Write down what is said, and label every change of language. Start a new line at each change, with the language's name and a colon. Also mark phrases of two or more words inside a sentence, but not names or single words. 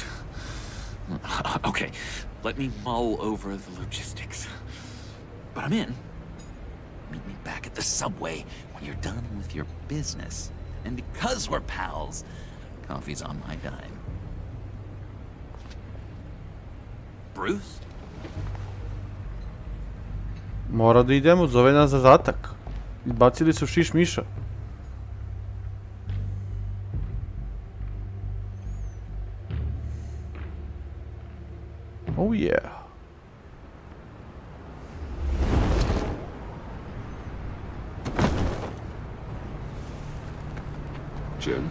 English: Okay, let me mull over the logistics. But I'm in. Meet me back at the subway when you're done with your business. And because we're pals, coffee's on my dime. Bruce?
Serbian: Mora da idemo, zove nas zadatak. Izbacili su šiš miša.
English: Oh yeah. Jim?